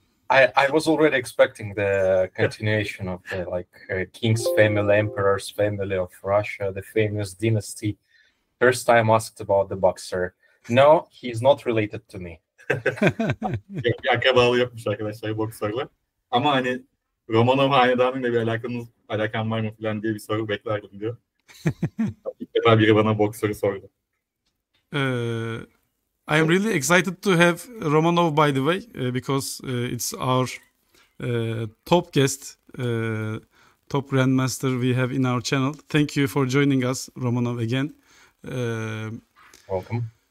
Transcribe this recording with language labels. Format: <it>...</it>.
<en>I was already expecting the continuation of the king's family, emperor's family of Russia, the famous dynasty. First time asked about the boxer. No, he's not related to me.</en> <tr>Bir akrabalığı yapmış arkadaşlar boksörle. Ama hani Romanov hanedanıyla bir alakan var mı falan diye bir soru beklerdim diyor. İlk defa biri bana boksörü sordu.</tr> <en>I am really excited to have Romanov, by the way, because it's our top guest, top grandmaster we have in our channel. Thank you for joining us, Romanov, again. Welcome.</en>